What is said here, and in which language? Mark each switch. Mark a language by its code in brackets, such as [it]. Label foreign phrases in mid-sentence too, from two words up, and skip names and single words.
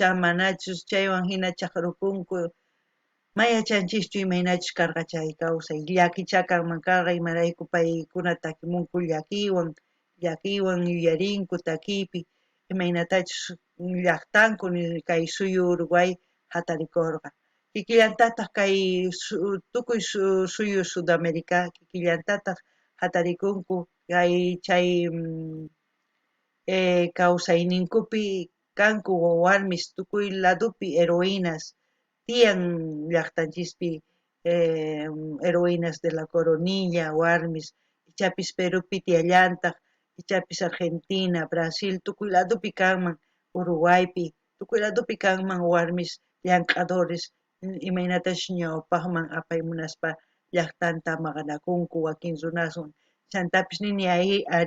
[qu] manachus chaywan hina chaqrukunku mayachanchischu imaynachus karqa chay kawsay llakicha kanman karqa imarayku paykuna takimunku llakiwan yuyarinku takiypi imaynatachus llaqtanku kay suyu Uruguay hatarikurqa kikillantataq kay tukuy suyu Sudamérica kikillantataq hatarikunku kay chay kawsayninkupi kanku warmis tukuy ladopi heroínas tiyan llaqtanchispi, heroínas de la Coronilla warmis ichapis Perupi tiyallantaq, ichapis Argentina, Brasil tukuy ladopi kanman, Uruguaypi tukuy ladopi kanman warmis llank'adores imaynatash ñawpaqman apaymunaspa llaqtanta maqanakunku wakin runaswan chantapis nini ari